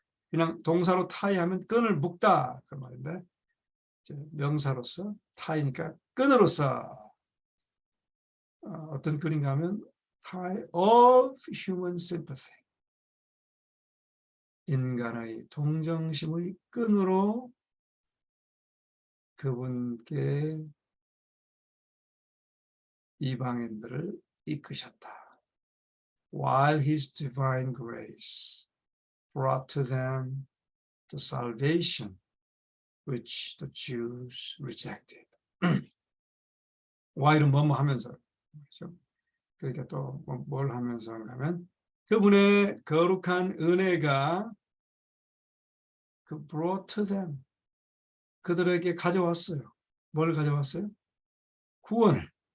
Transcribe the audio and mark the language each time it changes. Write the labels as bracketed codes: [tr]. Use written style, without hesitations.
[ko] 그냥 동사로 tie 하면 끈을 묶다 그 말인데 이제 명사로서 tie니까 끈으로서 어떤 끈인가 하면 [en] tie of human sympathy. [ko] 인간의 동정심의 끈으로 그분께 이방인들을 이끄셨다. [en] While his divine grace brought to them the salvation which the Jews rejected. [ko] while은 뭐뭐 하면서, 그렇죠? 그러니까 또 뭘 하면서 하면 그분의 거룩한 은혜가 [en] brought to them, [ko] 그들에게 가져왔어요. 뭘 가져왔어요? 구원을.